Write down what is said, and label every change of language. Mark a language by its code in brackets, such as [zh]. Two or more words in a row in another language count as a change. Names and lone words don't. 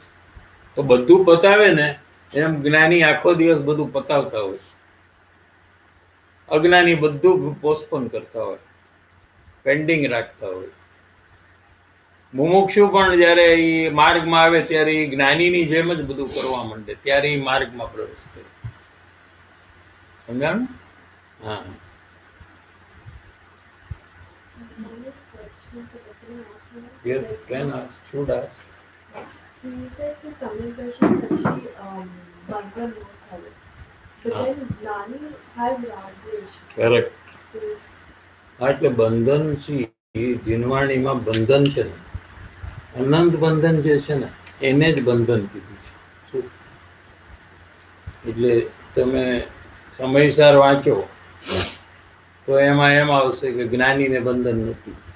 [gu] તો બધું પતાવે ને, એમ જ્ઞાની આખો દિવસ બધું પતાવતા હોય, અજ્ઞાની બધું પોસ્ટપોન કરતા હોય, પેન્ડિંગ રાખતા હોય. મુમુક્ષુ પણ જ્યારે એ માર્ગમાં આવે ત્યારે એ જ્ઞાનીની જેમ જ બધું કરવા માંડે, ત્યારે એ માર્ગમાં પ્રવેશ કરે. સમજાણું? હા. [en] One question to Vikram ask you. Yes, Yes, can ma'am. ask, should ask. So you said [gu] કે સમય દર્શન પછી બંધન ન થયું. [en] But [gu] હા. [en] then Gnani has Ragdesh. Correct. So [gu] હા, એટલે બંધન છે, એ જીનવાણીમાં બંધન છે ને, અનંત બંધન જે છે ને એને જ બંધન કીધું છે. શું? એટલે તમે સમયસર વાંચો તો એમાં એમ આવશે કે જ્ઞાનીને બંધન નથી.